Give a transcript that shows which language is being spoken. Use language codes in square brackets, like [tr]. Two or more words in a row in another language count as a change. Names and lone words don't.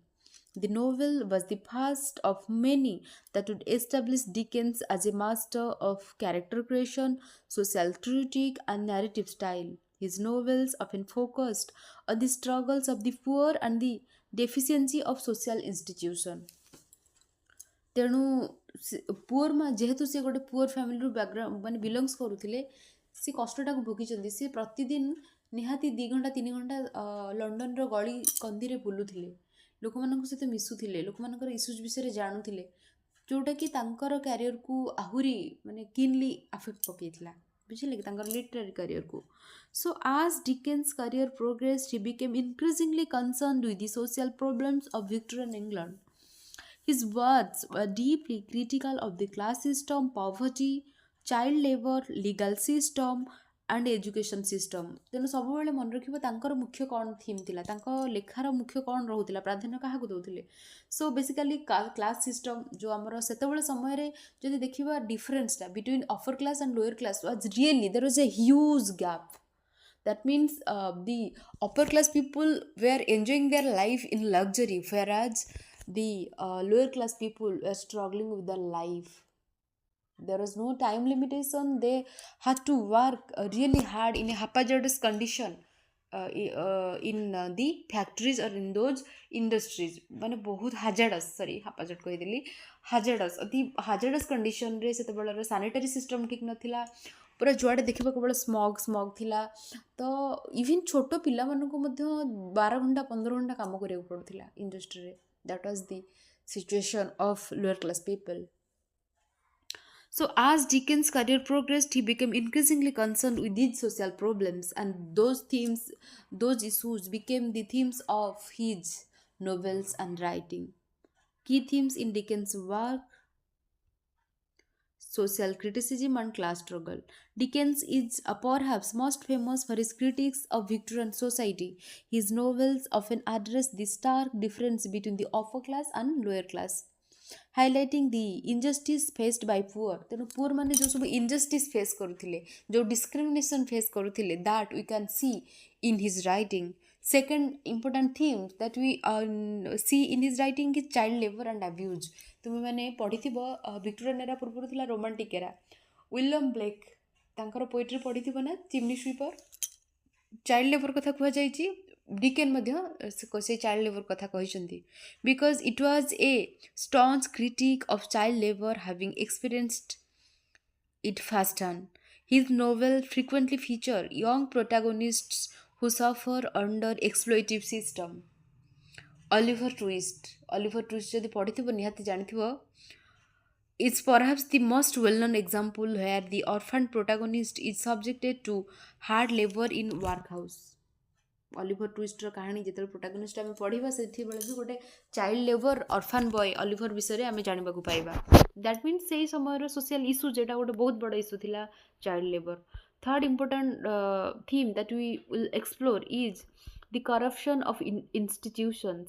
[en] The novel was the first of many that would establish Dickens as a master of character creation, social critique, and narrative style. His novels often focused on the struggles of the poor and the deficiency of social institution. [or] ତେଣୁ ପୁଅର ମା ଯେହେତୁ ସେ ଗୋଟେ [en] poor family background [or] ମାନେ ବିଲଙ୍ଗସ୍ କରୁଥିଲେ, ସେ କଷ୍ଟଟାକୁ ଭୋଗିଛନ୍ତି। ସେ ପ୍ରତିଦିନ ନିହାତି 2 ଘଣ୍ଟା 3 ଘଣ୍ଟା ଲଣ୍ଡନର ଗଳି କନ୍ଦିରେ ବୁଲୁଥିଲେ, ଲୋକମାନଙ୍କ ସହିତ ମିଶୁଥିଲେ, ଲୋକମାନଙ୍କର ଇସ୍ୟୁଜ୍ ବିଷୟରେ ଜାଣୁଥିଲେ, ଯେଉଁଟାକି ତାଙ୍କର କ୍ୟାରିୟରକୁ ଆହୁରି ମାନେ [en] keenly affect [or] ପକେଇଥିଲା, ବୁଝିଲେ କି, ତାଙ୍କର [en] literary career. So as Dickens' career progressed, he became increasingly concerned with the social problems of Victorian England. His words were deeply critical of the class system, poverty, child labor, legal system and education system. [or] ତେଣୁ ସବୁବେଳେ ମନେ ରଖିବ ତାଙ୍କର ମୁଖ୍ୟ କ'ଣ ଥିମ୍ ଥିଲା, ତାଙ୍କ ଲେଖାର ମୁଖ୍ୟ କ'ଣ ରହୁଥିଲା, ପ୍ରାଧାନ୍ୟ କାହାକୁ ଦେଉଥିଲେ। [en] So basically class system [or] ଯେଉଁ ଆମର ସେତେବେଳେ ସମୟରେ ଯଦି ଦେଖିବା [en] difference between upper class and lower class was really there was a huge gap. That means the upper class people were enjoying their life in luxury, whereas the lower class people were struggling with their life. There was no time limitation. They had to work really hard in a hazardous condition in the factories or in those industries. [or] ମାନେ ବହୁତ hazardous, [en] sorry hazard [or] କହିଦେଲି, hazardous ଅତି [en] hazardous conditionରେ [or] ସେତେବେଳର [en] sanitary system [or] ଠିକ୍ ନଥିଲା, ପୁରା ଯୁଆଡ଼େ ଦେଖିବ କେବଳ ସ୍ମଗ୍ ଥିଲା। ତ ଇଭିନ୍ ଛୋଟ ପିଲାମାନଙ୍କୁ ମଧ୍ୟ 12 ଘଣ୍ଟା 15 ଘଣ୍ଟା କାମ କରିବାକୁ ପଡ଼ୁଥିଲା ଇଣ୍ଡଷ୍ଟ୍ରିରେ। [en] That was the situation of lower class people. So as Dickens' career progressed, he became increasingly concerned with these social problems, and those themes, those issues became the themes of his novels and writing. Key themes in Dickens' work: social criticism and class struggle. Dickens is perhaps most famous for his critiques of Victorian society. His novels often address the stark difference between the upper class and lower class, highlighting the injustice faced by poor. [or] ତେଣୁ ପୁଅର ମାନେ ଯେଉଁ ସବୁ [en] injustice face [or] କରୁଥିଲେ, ଯେଉଁ [en] discrimination face [or] କରୁଥିଲେ, [en] that we can see in his writing. Second important theme that we see in his writing is child labor and abuse. [or] ତୁମେ ମାନେ ପଢ଼ିଥିବ [en] Victorian era [or] ପୂର୍ବରୁ ଥିଲା [en] Romantic era. [or] ୱିଲିୟମ୍ ବ୍ଲେକ୍ ତାଙ୍କର ପୋଏଟ୍ରି ପଢ଼ିଥିବ ନା, ଚିମ୍ନି ସୁଇପର, [en] child labor [or] କଥା କୁହାଯାଇଛି। ଡିକେନ୍ ମଧ୍ୟ ସେ [en] child labor [or] କଥା କହିଛନ୍ତି, [en] because it was a staunch critique of child labor, having experienced it firsthand. His novels frequently feature young protagonists who suffer under exploitative system. [or] Oliver Twist ଯଦି ପଢ଼ିଥିବ ନିହାତି ଜାଣିଥିବ, [en] is perhaps the most well-known example where the orphan protagonist is subjected to hard labor in workhouse. [or] ଅଲିଭର ଟୁଇଷ୍ଟର କାହାଣୀ ଯେତେବେଳେ ପ୍ରୋଟାଗନିଷ୍ଟ ଆମେ ପଢ଼ିବା, ସେତେବେଳେ ବି ଗୋଟେ [en] child labor orphan boy [or] ଅଲିଭର ବିଷୟରେ ଆମେ ଜାଣିବାକୁ ପାଇବା। [en] that means [or] ସେଇ ସମୟର [en] social issue, [or] ଯେଟା ଗୋଟେ ବହୁତ ବଡ଼ ଇସ୍ୟୁ ଥିଲା, [en] child labor. Third important theme that we will explore is the corruption of institutions.